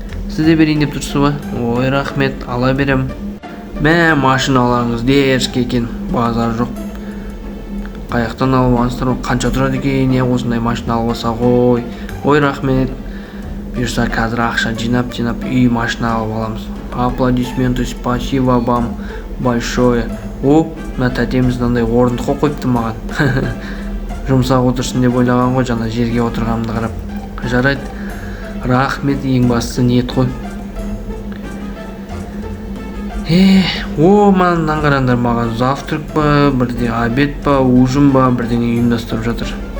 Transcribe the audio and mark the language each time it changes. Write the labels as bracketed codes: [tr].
[kk] Сіз де берейін деп тұрсыз ба? Ой, рахмет, ала берем. Мә, машиналарыңыз дершке екен, базар жоқ. Қаяқтан алып алсыздар, қанша тұрады екен, не осындай машина алып алса ғой. Ой, рахмет. Бұйырса қазір ақша жинап үй машина алып аламыз. [ru] Аплодисменты, спасибо вам большое. [kk] О, мына тәтеміз мынандай орындыққа қойыпты маған. Жұмсақ отырсын деп ойлаған ғой, жаңа жерге отырғанымды қарап. Жарайды. Рахмет, ең бастысы ниет қой. Мынаны қараңдар, маған завтрак па, бірде обед па, ужин ба, бірдеңе ұйымдастырып жатыр.